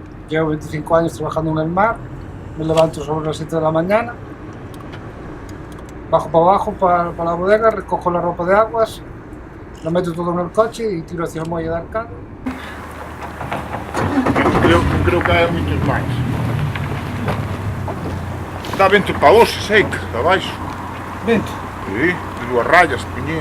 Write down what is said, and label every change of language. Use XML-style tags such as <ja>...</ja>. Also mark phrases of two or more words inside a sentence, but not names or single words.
<es>llevo 25 años trabajando en el mar, me levanto sobre las 7 de la mañana, bajo para abajo para la bodega, recojo la ropa de aguas, lo meto todo en el coche y tiro hacia el muelle de Arcade.</es> <gl>Creo que hai moitos máis. Dá vento para hoxe, sei que, para baixo. Vento?</gl> <es>Sí, de 2 rayas, piñé.</es>